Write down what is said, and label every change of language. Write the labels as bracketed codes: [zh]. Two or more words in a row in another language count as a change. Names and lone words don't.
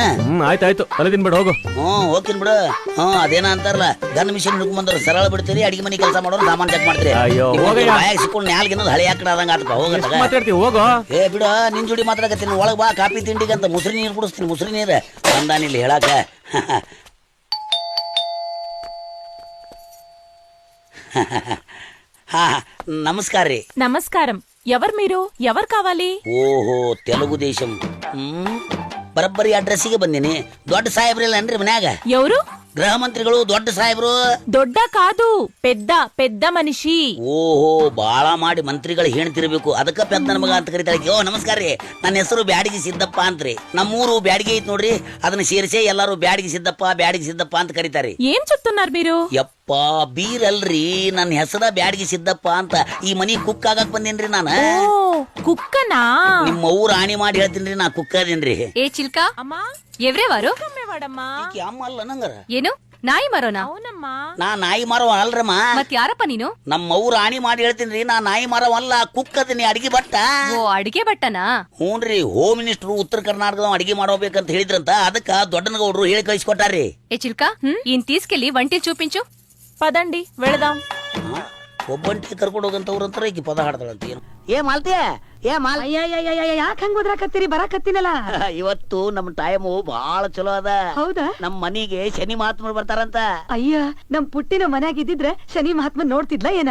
[kn] ಆಯ್ತಾಯ್ತು, ತಲೆ ತಿನ್ಬಿಡು, ಹೋಗು. ಹೋಗ್ತೀನಿ ಬಿಡು. ಅದೇನ ಅಂತಾರಲ್ಲ, [en] gun machine [kn] ಹಿಡ್ಕೊಂಡ್ಬಂದ್ರೆ ಸರಳ ಬಿಡ್ತೀರಿ, ಅಡಿಗೆ ಮನೆ ಕೆಲಸ ಮಾಡೋರು ಸಾಮಾನ್ ಚೆಕ್ ಮಾಡ್ತೀರಿ. ಬಾಯಾಗ ಸಿಕ್ಕೊಂಡು ನ್ಯಾಲ್ಗಿನ್ನೋದು ಹಳೆ ಯಾಕಡೆ ಆದಂಗ ಆತಕ. ಮಾತಾಡ್ತೀವಿ, ಹೋಗೋ. ಬಿಡ, ನಿನ್ ಜೋಡಿ ಮಾತಾಡಕತ್ತೀನಿ. ಒಳಗ್ ಬಾ, ಕಾಫಿ ತಿಂಡಿಗೆ ಅಂತ ಮುಸ್ರಿ ನೀರು ಕುಡಿಸ್ತೀನಿ. ಮುಸ್ರಿ ನೀರು ಬಂದಾನಿಲ್ಲಿ ಹೇಳಾಕ. [te] నమస్కారం రీ. నమస్కారం. ఎవరు మీరు? ఎవరు కావాలి? ఓహో, తెలుగు దేశం. [kn] ಬರಬ್ಬರಿ ಅಡ್ರೆಸ್ಸಿಗೆ ಬಂದಿನಿ. ದೊಡ್ಡ ಸಾಹೇಬ್ರಿಲ್ಲ ಅನ್ರಿ ಮನ್ಯಾಗ? [te] ఎవరు? [kn] ಗೃಹ ಮಂತ್ರಿಗಳು, ದೊಡ್ಡ ಸಾಹೇಬ್ರು. ದೊಡ್ಡ ಕಾದು, పెద్ద ಮನುಷ್ಯ. ಓಹೋ, ಬಾಳ ಮಾಡಿ ಮಂತ್ರಿಗಳು ಹೇಳ್ತಿರ್ಬೇಕು, ಅದಕ್ಕ ಪೆದ್ದ ನನ್ನ ಮಗ ಅಂತ ಕರೀತಾರೆ. ಓ ನಮಸ್ಕಾರ ರೀ, ನನ್ನ ಹೆಸರು ಬ್ಯಾಡಗಿ ಸಿದ್ದಪ್ಪ ಅಂತ್ರಿ. ನಮ್ಮೂರು ಬ್ಯಾಡಗಿ ಐತ್ ನೋಡ್ರಿ, ಅದನ್ನ ಸೇರಿಸಿ ಎಲ್ಲಾರು ಬ್ಯಾಡಗಿ ಸಿದ್ದಪ್ಪ ಅಂತ ಕರೀತಾರೆ. [te] ಏನ್ చెప్తున్నారు మీరు? [kn] ಯಪ್ಪ, ಬೀರಲ್ರಿ, ನನ್ನ ಹೆಸರ ಬ್ಯಾಡಗಿ ಸಿದ್ದಪ್ಪ ಅಂತ. ಈ ಮನಿ ಕುಕ್ ಆಗಕ್ ಬಂದೇನ್ರಿ ನಾನು. ಕುಕ್ಕನಾ? ನಿಮ್ಮ ಊರ್ ಆಣಿ ಮಾಡಿ ಹೇಳ್ತೀನ್ರಿ, ನಾ ಕುಕ್ ಅದೇನ್ರಿ. [te] ఏ చిల్కా అమ్మా, ఎవరేవారు? [kn] ಅಮ್ಮ ಅಲ್ಲ ನಂಗರ. ಏನು ನಾಯಿ ಮರೋನಾ? అవునమ్మా. ನಾ ನಾಯಿ ಮರವ ಅಲ್ರಮ್ಮ. ಮತ್ ಯಾರಪ್ಪ ನೀನು? ನಮ್ಮ ಊರ್ ಆಣಿ ಮಾಡಿ ಹೇಳ್ತೀನ್ರಿ, ನಾ ನಾಯಿ ಮರವಲ್ಲ, ಕುಕ್ ಅದೀನಿ, ಅಡಿಗೆ ಭಟ್ಟ. ಓ, ಅಡಿಗೆ ಭಟ್ಟನಾ? ಹ್ಞೂನ್ರಿ, [en] home minister [kn] ಉತ್ತರ ಕರ್ನಾಟಕದ ಅಡಿಗೆ ಮಾಡೋಬೇಕಂತ ಹೇಳಿದ್ರಂತ, ಅದಕ್ಕ ದೊಡ್ಡನಗೌಡ್ರು ಹೇಳಿ ಕಳಿಸ್ಕೊಟ್ಟಾರ್ರಿ. [te] ఏ చిల్కా, ఈయన తీసుకెళ్లి వంటిని చూపించు. పదండి వెళదాం. [kn] ಒಬ್ಬಂಟಿ ಕರ್ಕೊಂಡು ಹೋಗಂತವ್ರಂತಾರ, ಈಕಿ ಪದ ಹಾಡ್ತಾಳಂತ. ಏನು ಯಾಕೆ ಹಂಗ ಓದ್ರಾಕತ್ತೀರಿ? ಬರಾಕತ್ತೀನಲ್ಲ. ಇವತ್ತು ನಮ್ ಟೈಮು ಬಹಳ ಚಲೋ ಅದ. ಹೌದಾ? ನಮ್ ಮನಿಗೆ ಶನಿ ಮಹಾತ್ಮರು ಬರ್ತಾರಂತ. ಅಯ್ಯ, ನಮ್ ಪುಟ್ಟಿನ ಮನ್ಯಾಗ ಇದ್ದಿದ್ರೆ ಶನಿ ಮಹಾತ್ಮ ನೋಡ್ತಿದ್ಲ ಏನ?